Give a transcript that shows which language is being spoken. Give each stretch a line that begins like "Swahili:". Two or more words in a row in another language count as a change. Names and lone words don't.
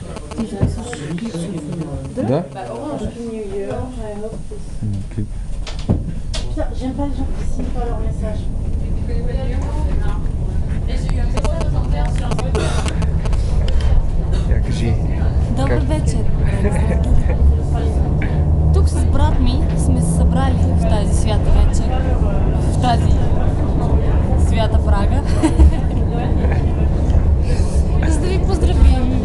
Bulgarian: Да? Клип.
French: Putain, j'aime pas les gens qui signent pas leurs messages.
Bulgarian: Я кажи. Добър вечер! Тук с брат ми сме се събрали в тази свята вечер, в тази свята Прага, за да ви поздравим.